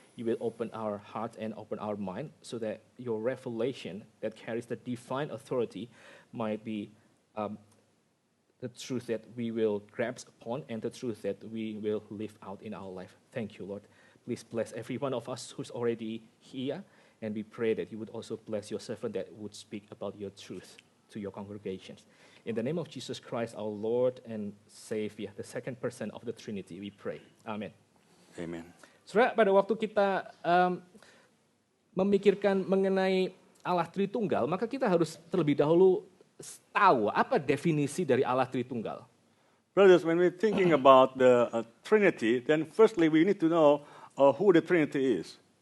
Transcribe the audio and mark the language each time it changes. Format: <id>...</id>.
<en>You will open our heart and open our mind so that your revelation that carries the divine authority might be the truth that we will grasp upon and the truth that we will live out in our life. Thank you, Lord. Please bless every one of us who's already here, and we pray that you would also bless your servant that would speak about your truth to your congregations. In the name of Jesus Christ, our Lord and Savior, the second person of the Trinity, we pray. Amen. Amen.</en> <id>Saudara, pada waktu kita memikirkan mengenai Allah Tritunggal, maka kita harus terlebih dahulu tahu apa definisi dari Allah Tritunggal.</id> <en>Brothers, when we're thinking about the Trinity, then firstly we need to know who the Trinity is.</en>